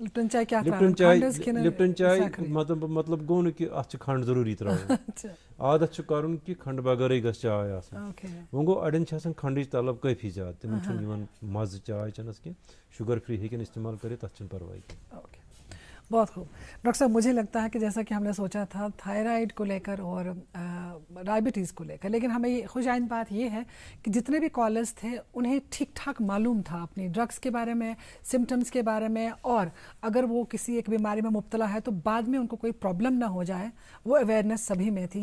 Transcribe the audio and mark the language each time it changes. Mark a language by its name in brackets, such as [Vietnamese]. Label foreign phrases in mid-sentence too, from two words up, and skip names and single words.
[Kashmiri] لپٹن چاے مطلب گوٚو نہٕ کہِ اتھ چھِ کھنٛڈ ضروٗری ترٛاوٕنۍ عادت چھُ کرُن کہِ کھنٛڈٕ بغٲرٕے گٔژھ چاے آسٕنۍ وۄنۍ گوٚو اڑٮ۪ن چھِ آسان کھنٛڈٕچ طلب کٲفی زیادٕ تِمن چھُنہٕ یِوان مزٕ چاے چٮ۪نس کینٛہہ [English] sugar free [Kashmiri] ہیٚکن استعمال کٔرِتھ تتھ چھُنہٕ پرواے کینٛہہ [Urdu] بہت خوب ڈاکٹر صاحب مجھے لگتا ہے کہ جیسا کہ ہم نے سوچا تھا تھائرائڈ کو لے کر اور ڈائبٹیز کو لے کر لیکن ہمیں یہ خوش آئند بات یہ ہے کہ جتنے بھی کالرز تھے انہیں ٹھیک ٹھاک معلوم تھا اپنی ڈرگس کے بارے میں سمٹمس کے بارے میں اور اگر وہ کسی ایک بیماری میں مبتلا ہے تو بعد میں ان کو کوئی پرابلم نہ ہو جائے وہ اویئرنیس سبھی میں تھی.